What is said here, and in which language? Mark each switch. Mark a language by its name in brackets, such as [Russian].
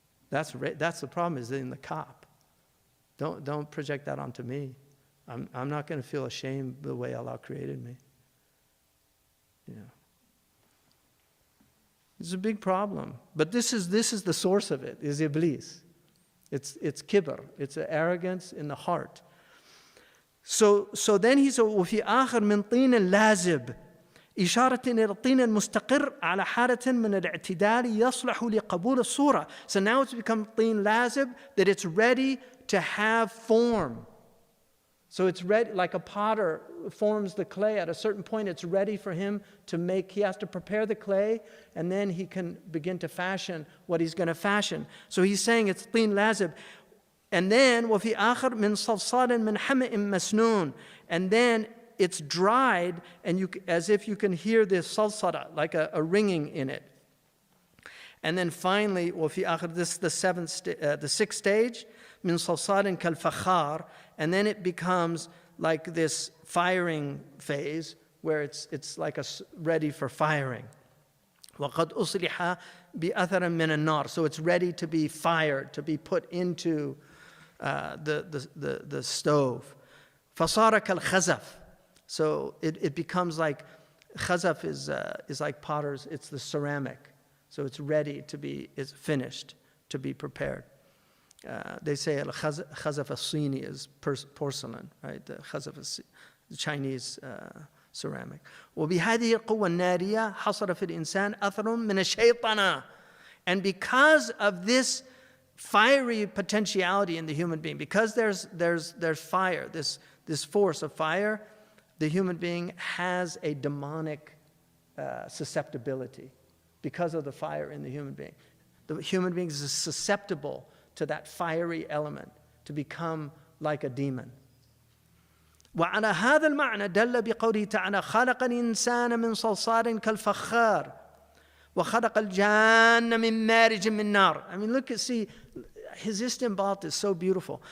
[English] That's the problem, is in the cop. Don't project that onto me. I'm not going to feel ashamed the way Allah created me. You know. It's a big problem. But this is the source of it, is Iblis. It's kibr. It's an arrogance in the heart. So then he said, [Arabic] وفي آخر من طين لازب إشارة إلى الطين المستقر على حالة من الاعتدال يصلح لقبول الصورة. [English] So now it's become [Arabic] طين لازب, [English] that it's ready to have form. So it's ready, like a potter forms the clay. At a certain point, it's ready for him to make. He has to prepare the clay, and then he can begin to fashion what he's going to fashion. So he's saying it's [Arabic] طين لازب. [English] And then [Arabic] وفي آخر من صلصال من حمإ مسنون. [English] And then it's dried, and as if you can hear this salsala, like a ringing in it. And then finally, [Arabic] وفي آخر, [English] this is the sixth stage, [Arabic] من صلصال كالفخار. [English] And then it becomes like this firing phase, where it's like ready for firing. [Arabic] وقد أصلح بأثر من النار. [English] So it's ready to be fired, to be put into the stove. [Arabic] فصار كالخزف. [English] So it becomes like, khazaf is like potters, it's the ceramic. So it's ready to be, it's finished, to be prepared. They say khazaf as-Sini is porcelain, right? The khazaf is Chinese ceramic. [Arabic] وبهذه القوة النارية حصل في الإنسان أثر من الشيطنة. [English] And because of this fiery potentiality in the human being, because there's fire, this force of fire, the human being has a demonic susceptibility because of the fire in the human being. The human being is susceptible to that fiery element, to become like a demon. [Arabic] وعلى هذا المعنى دل بقوله تعالى خلق الإنسان من صلصال كالفخار وخلق الجان من مارج من نار. [English] I mean, see, his istinbat is so beautiful.